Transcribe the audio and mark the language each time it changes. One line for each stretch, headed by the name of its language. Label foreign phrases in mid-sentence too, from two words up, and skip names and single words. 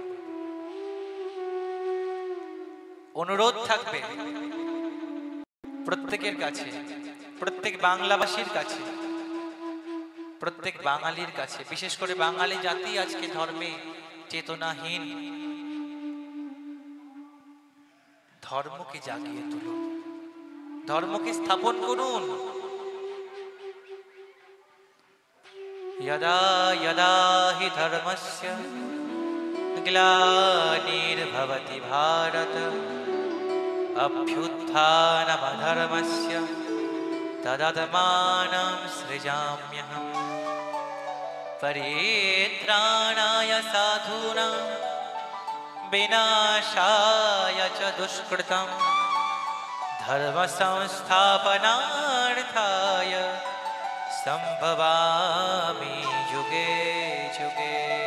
Bangla: অনুরোধ থাকবে, প্রত্যেকের কাছে, প্রত্যেক বাংলাভাষীর কাছে, প্রত্যেক বাঙালির কাছে, বিশেষ করে বাঙালি জাতি আজকে ধর্মে চেতনাহীন। ধর্মকে জাগিয়ে তুলুন, ধর্মকে স্থাপন করুন।
Sanskrit: यदा यदा हि धर्मस्य ग्लानिर्भवति भारत अभ्युत्थानमधर्मस्य तदात्मानं सृजाम्यहम् परित्राणाय साधूनां विनाशाय च दुष्कृतं धर्म संस्थापनार्थाय संभवामि युगे युगे।